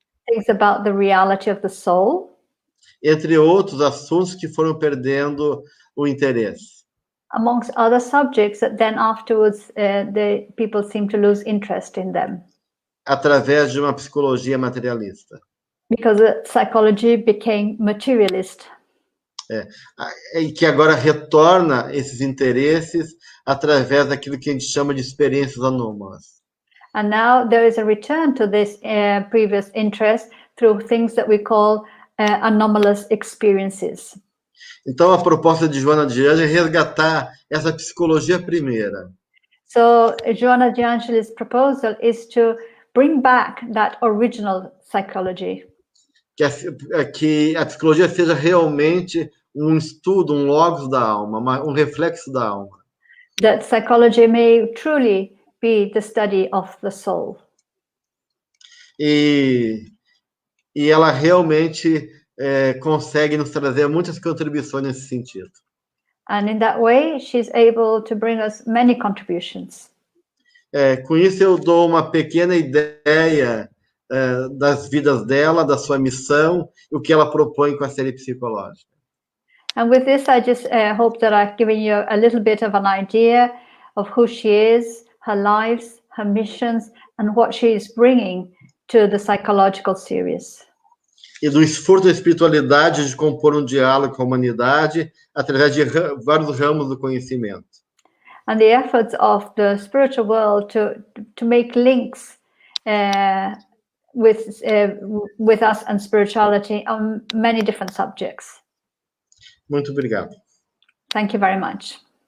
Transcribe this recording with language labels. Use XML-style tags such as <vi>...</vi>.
<en>things about the reality of the soul,</en> <pt>entre outros assuntos que foram perdendo o interesse.</pt> <en>amongst other subjects that then afterwards the people seem to lose interest in them.</en> <pt>Através de uma psicologia materialista.</pt> <en>Because psychology became materialist.</en> <pt>E que agora retorna esses interesses através daquilo que a gente chama de experiências anômalas.</pt> <en>And now there is a return to this previous interest through things that we call anomalous experiences.</en> <pt>Então a proposta de Joanna de Ângelis é resgatar essa psicologia primeira.</pt> <en>So Joanna de Ângelis' proposal is to bring back that original psychology.</en> <pt>Que a psicologia seja realmente um estudo, um logos da alma, um reflexo da alma.</pt> <en>That psychology may truly be the study of the soul.</en> <pt>E ela realmente consegue nos trazer muitas contribuições nesse sentido.</pt> <en>And in that way, she's able to bring us many contributions.</en> <pt>Com isso eu dou uma pequena ideia das vidas dela, da sua missão, e o que ela propõe com a série psicológica.</pt> <en>And with this, I just hope that I've given you a little bit of an idea of who she is, her lives, her missions, and what she is bringing to the psychological series.</en> <pt>E do esforço da espiritualidade de compor um diálogo com a humanidade através de vários ramos do conhecimento.</pt> <en>And the efforts of the spiritual world to make links with us and spirituality on many different subjects.</en> <pt>Muito obrigado.</pt> <en>Thank you very much.</en>